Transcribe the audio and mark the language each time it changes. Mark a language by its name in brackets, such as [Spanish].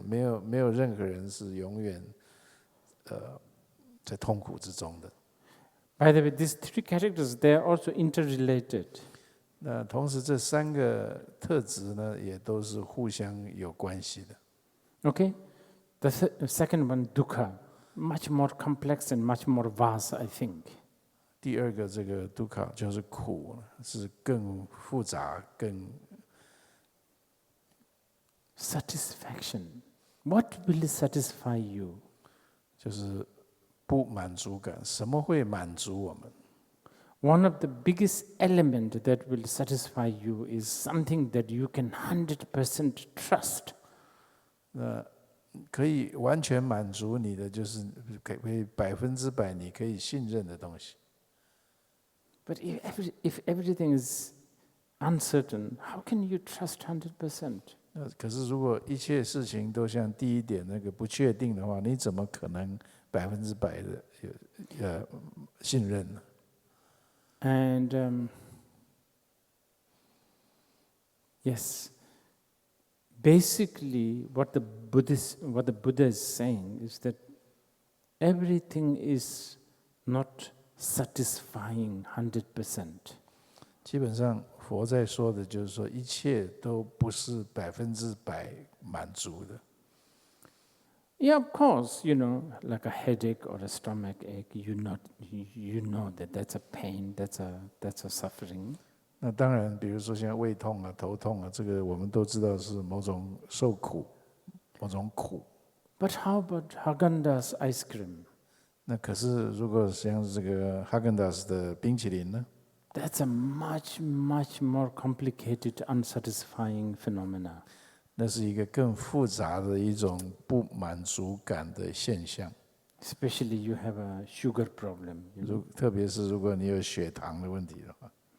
[Chinese] 没有任何人是永远在痛苦之中的。 [English] By the way, these three characters, they are also interrelated. [Chinese] 那同时这三个特质呢，也都是互相有关系的。 [English] Okay? The second one, dukkha, much more complex and much more vast, I think. [Chinese] 第二个这个 dukkha 就是苦，是更复杂、更 [English] satisfaction. What will satisfy you? [Chinese] 就是不满足感。什么会满足我们？ [English] One of the biggest elements that will satisfy you is something that you can 100% trust. [Chinese] 可以完全满足你的，就是可以100%你可以信任的东西。 [English] But if everything is uncertain, how can you trust 100%? [Chinese] 可是如果一切事情都像第一点那个不确定的话，你怎么可能100%的信任呢？ [English] And yes, basically what the Buddha is saying is that everything is not satisfying 100%. [Chinese] 基本上佛在说的就是说，一切都不是100%满足的。 [English] Yeah, of course, like a headache or a stomach ache, you know that that's a pain, that's a suffering. [Chinese] 那当然，比如说像胃痛啊、头痛啊，这个我们都知道是某种受苦，某种苦。 [English] But how about Haagen-Dazs ice cream? [Chinese] 那可是如果像这个哈根达斯的冰淇淋呢？ [English] That's a much more complicated, unsatisfying phenomena. [Chinese] 那是一个更复杂的一种不满足感的现象。 [English] Especially you have a sugar problem. [Chinese] 特别是如果你有血糖的问题的话。